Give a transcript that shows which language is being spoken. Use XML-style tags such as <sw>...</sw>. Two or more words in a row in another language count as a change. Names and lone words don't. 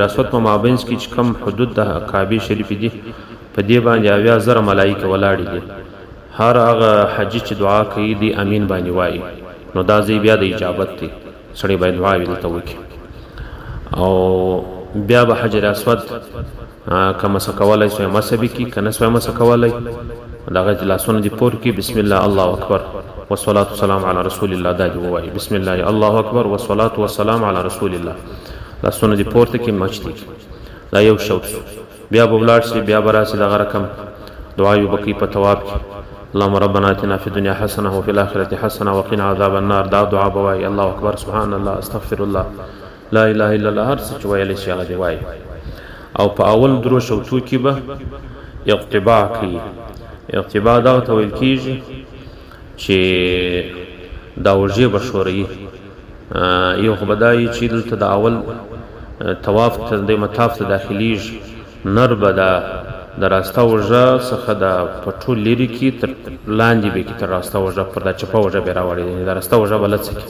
<ps>اسود په مابینځ کې چې کوم حدود د کعبې شریفې دي په دې باندې 80,000 ملایکه ولاړې دي هر هغه حجي چې دعا کوي دی امین باندې وایي نو دا ځای بیا د اجابت دی سړی باید دعا دلته وکړي او بیا به حجر اسود که مسه کولی سوی مسه به کړي که نه سوی مسه کولی د هغه لاسونه دې پور کړي</ps> <ar>بسم الله الله اکبر والصلاة والسلام علی رسول الله</ar> <ps>دا دې ووایي</ps> <ar>بسم الله الله اکبر والصلاة والسلام علی رسول الله</ar> <ps>لاسونه دې پورته کړي مچ دې دا یو شوط بیا به ولاړ شي بیا به راسي دغه رقم دعا به کوي په طواف کې</ps> <ar>اللهم ربنا اتنا في الدنيا حسنه وفي الاخره حسنه وقنا عذاب النار</ar> <ps>دا دعا به وایي</ps> <ar>الله اکبر سبحان الله استغفر الله لا اله الا الله</ar> <ps>هر څه چې ویلی شي هغه دې وایي او په اول درو شوطو کې به اقتباع کوي. اقتباع دغه ته ویل کېږي چې دا اوږې به ښوروي. یو خو به دا وي چې دلته د اول طواف ته د مطاف ته داخلیږي، نر به د راسته اوږه څخه د پټو لرې کي، تر لاندې به کي تر راسته اوږه پر دا چپه اوږه به یې راوړي، د راسته اوږه به لڅه کي.</ps>